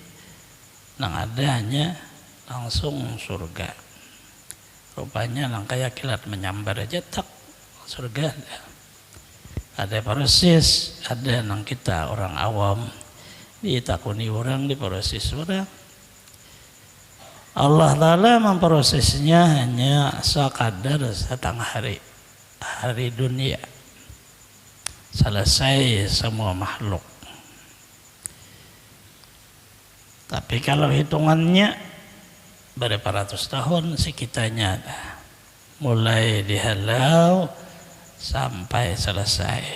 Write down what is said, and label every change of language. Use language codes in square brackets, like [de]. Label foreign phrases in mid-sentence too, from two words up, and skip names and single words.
[bjn] Nang ada hanya langsung surga. Rupanya langkah kilat menyambar aja tak surga. Ada proses, ada nang kita orang awam ditakuni orang di proses orang. [id] Allah Ta'ala memprosesnya hanya sekadar setengah hari dunia. Selesai semua makhluk. Tapi kalau hitungannya berapa ratus tahun sekitarnya, mulai dihalau sampai selesai.